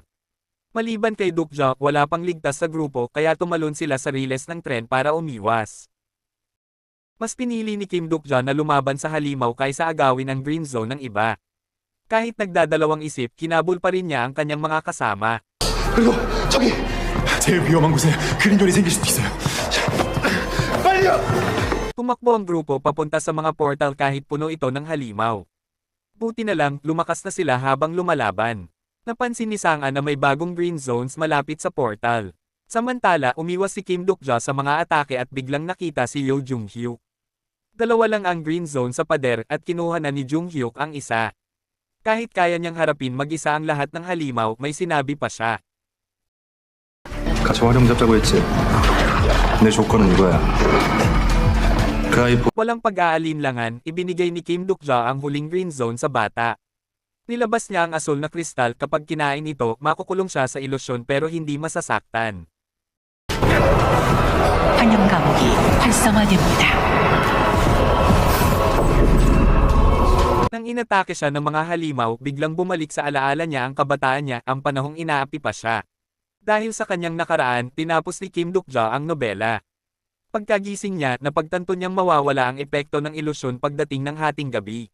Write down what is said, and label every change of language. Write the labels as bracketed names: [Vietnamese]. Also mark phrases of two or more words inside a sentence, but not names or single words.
[Filipino] Maliban kay Duk-ja, wala pang ligtas sa grupo kaya tumalon sila sa riles ng tren para umiwas. Mas pinili ni Kim Duk-ja na lumaban sa halimaw kaysa agawin ang [English] green zone [Filipino] ng iba. Kahit nagdadalawang isip, kinabul pa rin niya ang kanyang mga kasama. [Korean] 그리고 저기 제일 위험한 곳에 그린존이 생길 수도 있어요. 빨리요! [Filipino] Tumakbo ang grupo papunta sa mga portal kahit puno ito ng halimaw. Buti na lang, lumakas na sila habang lumalaban. Napansin ni Sang-a na may bagong [English] green zones [Filipino] malapit sa portal. Samantala, umiwas si Kim Duk-ja sa mga atake at biglang nakita si Yo Jung-hyuk. Dalawa lang ang [English] green zone [Filipino] sa pader at kinuha na ni Jung-hyuk ang isa. Kahit kaya niyang harapin mag-isa ang lahat ng halimaw, may sinabi pa siya. [Korean] 같이 활용 잡자고 했지. 내 조건은 이거야. 그 아이 [Filipino] Walang pag-aalinlangan, ibinigay ni Kim Duk-ja ang huling [English] green zone [Filipino] sa bata. Nilabas niya ang asul na kristal kapag kinain ito, makukulong siya sa ilusyon pero hindi masasaktan. [Korean] 환영 감옥이 활성화됩니다. [Filipino] Nang inatake siya ng mga halimaw, biglang bumalik sa alaala niya ang kabataan niya, ang panahong inaapi pa siya. Dahil sa kanyang nakaraan, tinapos ni Kim Duk-ja ang nobela. Pagkagising niya, napagtanto niyang mawawala ang epekto ng ilusyon pagdating ng hating gabi.